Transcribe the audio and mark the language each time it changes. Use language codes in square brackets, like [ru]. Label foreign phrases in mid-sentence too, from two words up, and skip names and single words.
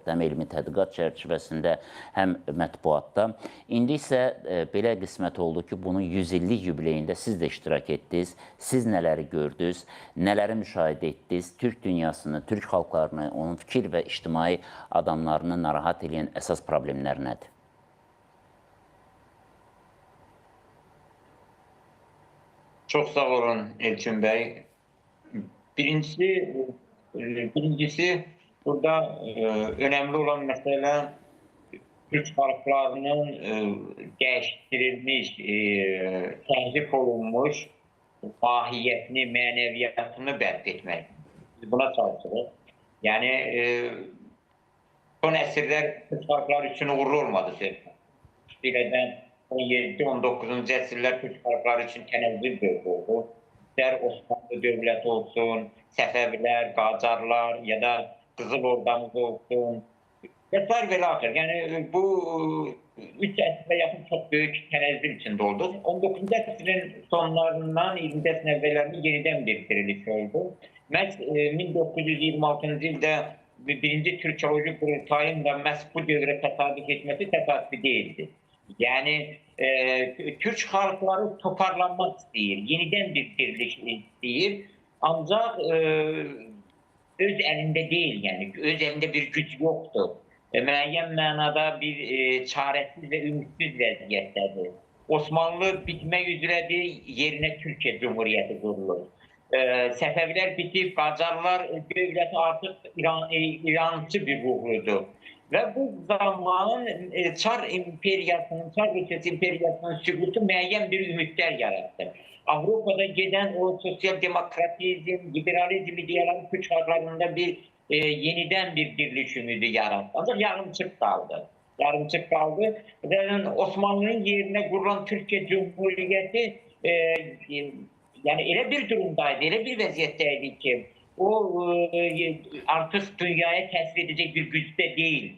[az] Həm elmi tədqiqat çərçivəsində, həm mətbuatda. İndi isə belə qismət oldu ki, bunun 100 illik yubileyində siz də iştirak etdiniz. Siz nələri gördünüz, nələri müşahidə etdiniz, Türk dünyasını, Türk xalqlarını, onun fikir və ictimai adamlarını narahat edən əsas problemlər nədir? [tr] Çok sağ olun Elçin Bey. Birincisi burada önemli olan mesele Türk halklarının değiştirilmiş, tehrif olunmuş mahiyetini, mənəviyyatını bərk etmek. Biz buna çalışırız. Yani son əsrlər Türk halkları için uğurlu olmadı. Birden 17-19. [az] əsrlər Türk xalqları üçün tənəzzül dövrü oldu. İstər Osmanlı dövləti olsun, Səfəvilər, Qacarlar ya da Qızıl Ordamız olsun. Vesaire və axır. Yəni bu 3 əsrə yaxın çox böyük tənəzzül içində oldu. 19-cu əsrin sonlarından 20-ci əsrin əvvəllərində yenidən bir diriliş oldu. Məhz 1926-cı ildə birinci Türkoloji qurultayın da məhz bu dövrə təsadüf etməsi təsadüfi deyildi. [tr] Yani Türk halkları toparlanmak istəyir, yeniden bir diriliş istəyir. Ancak öz elinde değil, yani öz elinde bir güc yoktur. [az] Müəyyən mənada bir çarəsiz ve ümitsiz vəziyyətdədir. Osmanlı bitmək üzrədir, yerine Türkiye Cumhuriyeti qurulur. Səfəvilər bitib, Qacarlar dövləti artıq İrançı bir ruhludur. Ve bu zaman Çar İmperiyasının, Çar Rusiyası İmperiyasının süqutu müəyyən bir ümidlər yarattı. [tr] Avrupa'da giden o sosyal demokratizm, liberalizm ideyaları Türk halklarında bir yeniden bir diriliş ümidi yarattı. Ancak yarımçık kaldı. Yarımçık kaldı. Osmanlı'nın yerine kurulan Türkiye Cumhuriyeti yani [az] elə bir durumdaydı, elə bir vəziyyətdəydi ki, [tr] o artık dünyaya tesir edecek bir güçte değildi.